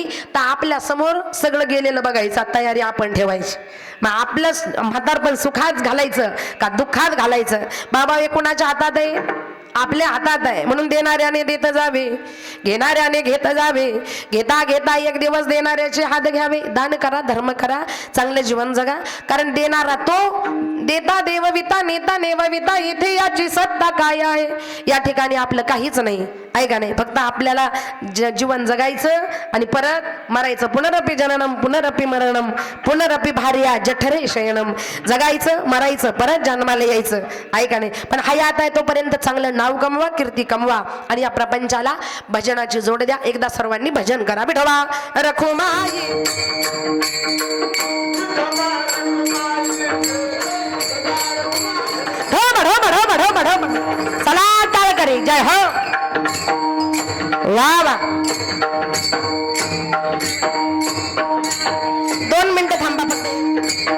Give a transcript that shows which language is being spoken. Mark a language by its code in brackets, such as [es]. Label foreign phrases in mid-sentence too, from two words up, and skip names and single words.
[mr] तर आपल्या समोर सगळं गेलेलं बघायचं तयारी आपण ठेवायची मग आपलं म्हातारपण सुखात घालायचं का दुःखात घालायचं बाबा हे कोणाच्या हातात आहे आपल्या हातात आहे म्हणून देणाऱ्याने देत जावे घेणाऱ्याने घेत जावे घेता घेता एक दिवस देणाऱ्याचे हात घ्यावे दान करा धर्म करा चांगले जीवन जगा कारण देणारा तो देता देवविता नेता नेवविता इथे याची सत्ता काय आहे? या ठिकाणी आपलं काहीच नाही आहे का नाही? फक्त आपल्याला जीवन जगायचं आणि परत मरायचं. [sa] पुनरपि जननम पुनरपि मरणम पुनरपि भार्या जठरे शयनम. [mr] जगायचं मरायचं परत जन्माला यायचं आहे का नाही? पण हयात आहे तोपर्यंत चांगलं नाव कमवा, कीर्ती कमवा आणि या प्रपंचाला भजनाची जोड द्या. एकदा सर्वांनी भजन करा. विठोबा रखुमाई चला टाळ करे. जय हो. वा वा. 2 मिनिटं थांबा फक्त.